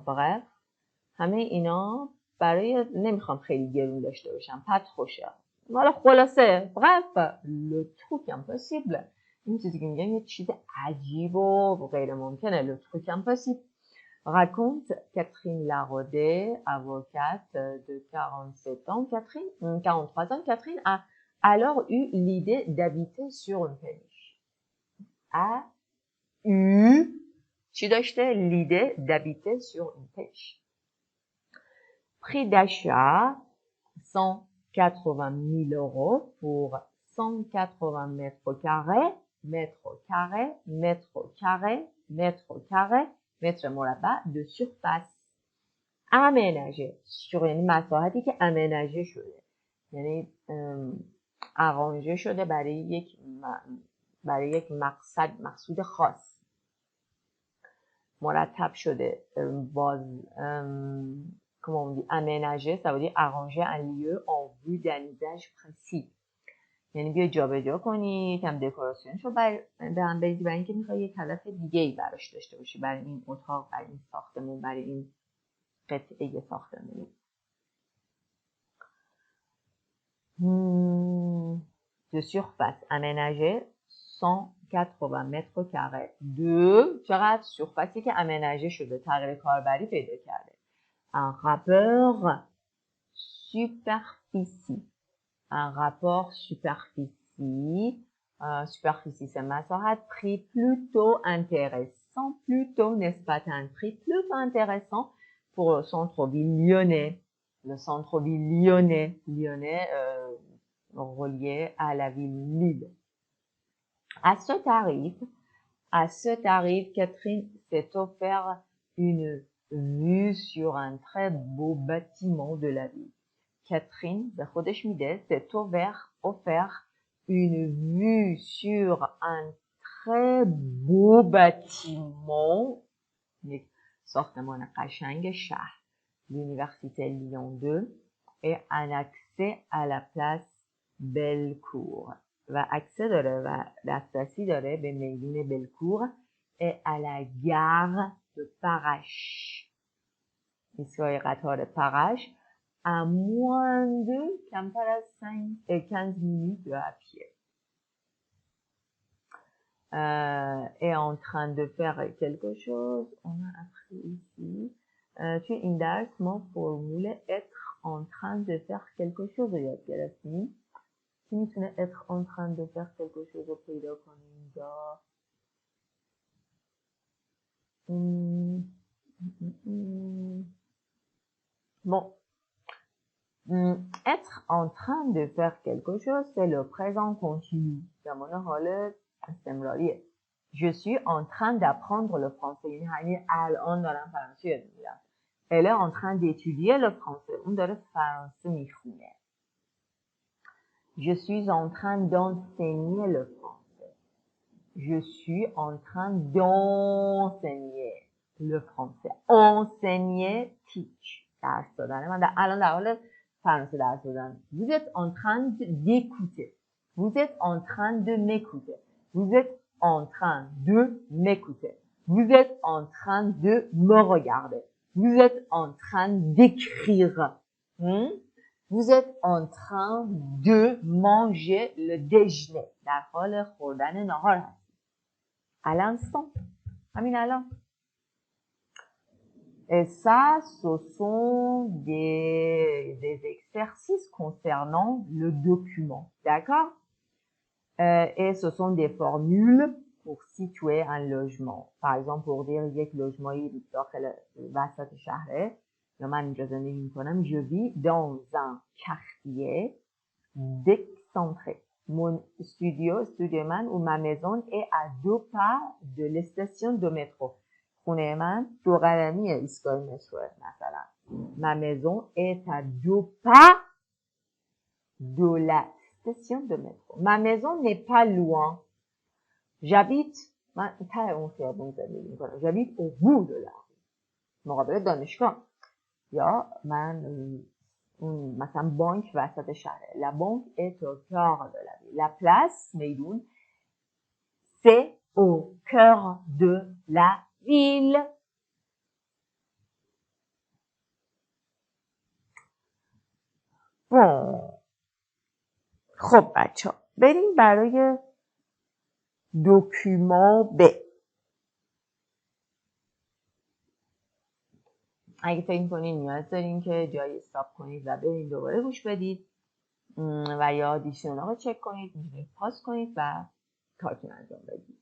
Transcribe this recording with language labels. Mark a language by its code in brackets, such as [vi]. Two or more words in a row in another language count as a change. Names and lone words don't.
[fr] Bref, [fa] همه اینا برای نمیخوام خیلی گرون داشته باشم. [fr] pas trop cher. [fa] والا خلاصه [fr] bref le truc impossible. [fa] این چیزی که میگم یه چیز عجیب و غیر ممکنه. [fr] le truc impossible. Raconte Catherine Laraudet, avocate de 47 ans. 43 ans. Catherine a alors eu l'idée d'habiter sur une péniche. A eu l'idée d'habiter sur une péniche. Prix d'achat 180 000 € pour 180 mètres carrés, [fa] متر مربع [fr] de surface aménagée sur [fa] یعنی مساحتی که [fr] aménagée [fa] شده یعنی [fr] arrangé [fa] شده برای یک مقصود خاص مرتب شده [fr] comment on dit aménager ça veut dire arranger un lieu en vue d'un usage précis [fa] یعنی بیا جابجا کنی یکم دکوراسیونش رو به هم بریزی برای اینکه میخوای یک هدف دیگه‌ای براش داشته باشی برای این اتاق برای این ساختمون برای این قطعه ساختمونی [fr] de surface aménagée 180 [fa] متر کاره چقدر surfaceی که aménagé شده تغییر کاربری پیدا کرده [fr] un rapport superficie c'est مساحت prix plutôt intéressant plutôt نسبتاً prix plutôt intéressant pour le centre-ville lyonnais relié à la ville Lille. À ce tarif, Catherine s'est offert une vue sur un très beau bâtiment de la ville. Catherine [fa] به خودش میده [fr] s'est offert une vue sur un très beau bâtiment [fa] یک ساختمان قشنگ شهر [fr] l'université Lyon 2 et un accès à la place Bellecour [fa] و accès داره و دسترسی داره به میدون بلکور [fr] et à la gare de Parache [fa] ایستگاه قطار پرش [fr] à moins de [fa] کمتر از [fr] 15 minutes à pied est en train de faire quelque chose on a appris ici [fa] توی این درس ما فرمول [fr] être en train de faire quelque chose [fa] رو یاد گرفتیم کی میتونه [fr] être en train de faire quelque chose [fa] رو پیدا کنه اینجا [fr] bon être en train de faire quelque chose c'est le présent continu [fa] زمان حال استمراریه [fr] je suis en train d'apprendre le français [fa] یعنی همین الان دارم فرانسه یاد میگیرم [fr] elle est en train d'étudier le français [fa] اون داره فرانسه میخونه [fr] je suis en train d'enseigner le français je suis en train d'enseigner le français enseigner teach [fa] درس دادن من الان در حال فرانسه درس دادن [fr] vous êtes en train d'écouter vous êtes en train de m'écouter vous êtes en train de m'écouter vous êtes en train de me regarder vous êtes en train d'écrire vous êtes en train de manger le déjeuner [fa] در حال خوردن نهار هستید [fr] à l'instant [fa] همین الان [fr] et ça ce sont des exercices concernant le document d'accord et ce sont des formules pour situer un logement. par exemple pour dire [fa] یک لوژمایی داخل وسط شهره یا من اینجا زندگی میکنم. [fr] je vis dans un quartier décentré. Mon studio من ou ma maison est à 2 pas de la station de métro. [fa] خونه من 2 قدمی ایستگاه متروه مثلا. [fr] ma maison est à 2 pas de la station de métro. Ma maison n'est pas loin. J'habite [fa] من ته اون خیابون زندگی میکنم. [fr] j'habite au bout de la rue. [fa] مقابل دانشگاه. یا من اون مثلا بانک وسط شهره. [fr] La banque est au cœur de la ville. La place میدون c'est au cœur de la ville. bon. [fa] خب بچه ها بریم برای دکومان ب. اگه فکر کنین نیاز دارین که جایی استاپ کنید و برین دوباره گوش بدید و یا دیکشنری رو چک کنید، میتونید پاس کنید و کارتون انجام بدید.